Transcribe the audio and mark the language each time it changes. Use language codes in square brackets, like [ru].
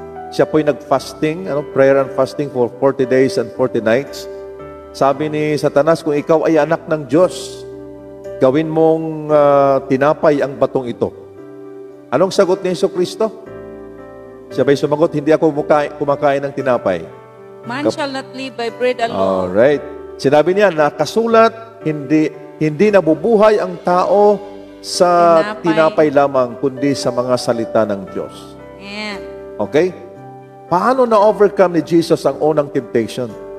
[tl] Siya po ay nag-fasting, [en] prayer and fasting for 40 days and 40 nights. [tl] Sabi ni Satanas, kung ikaw ay anak ng Diyos, gawin mong tinapay ang batong ito. Anong sagot ni Jesucristo? Siya ba'y sumagot, hindi ako kumakain ng tinapay. [en] Man shall not live by bread alone. Alright. [tl] Sinabi niya, nakasulat, hindi nabubuhay ang tao sa tinapay lamang, kundi sa mga salita ng Diyos. Yeah. Okay? Paano na-overcome ni Jesus ang unang temptation?